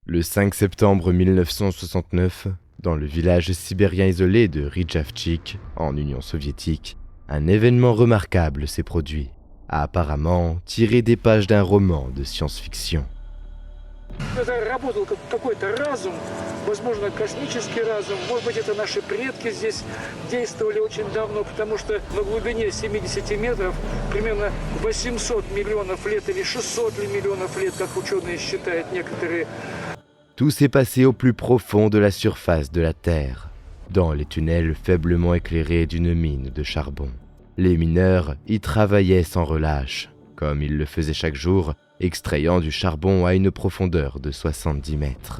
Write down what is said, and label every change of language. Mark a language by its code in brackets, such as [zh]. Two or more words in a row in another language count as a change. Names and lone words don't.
[fr] Le 5 septembre 1969, dans le village sibérien isolé de Rijavtchik, en Union soviétique, un événement remarquable s'est produit, apparemment tiré des pages d'un roman de science-fiction. [ru] Это работал какой-то разум, возможно, космический разум. Может быть, это наши предки здесь действовали очень давно, потому что на глубине 70 метров, примерно 800 миллионов лет или 600 миллионов лет, как ученые считают некоторые. [fr] Tout s'est passé au plus profond de la surface de la Terre, dans les tunnels faiblement éclairés d'une mine de charbon. Les mineurs y travaillaient sans relâche, comme ils le faisaient chaque jour, extrayant du charbon à une profondeur de 70 mètres.